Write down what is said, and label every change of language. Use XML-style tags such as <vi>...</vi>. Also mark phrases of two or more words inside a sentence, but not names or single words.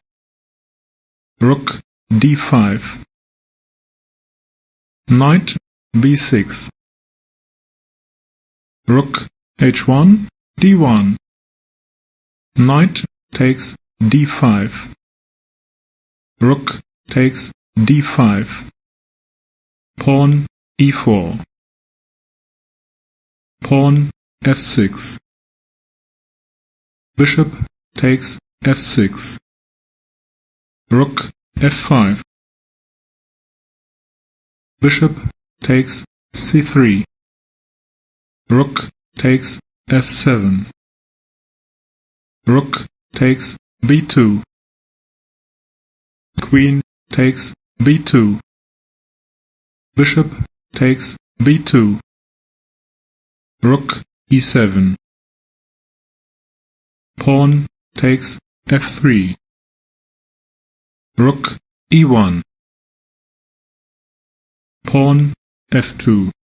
<en>Rook d5. Knight b6. Rook h1, d1. Knight takes d5. Rook takes d5. Pawn e4. Pawn f6. Bishop takes f6. Rook f5. Bishop takes c3. Rook takes f7. Rook takes b2. Queen takes b2. Bishop takes b2. Rook e7. Pawn takes f3. Rook e1. Pawn f2.</en>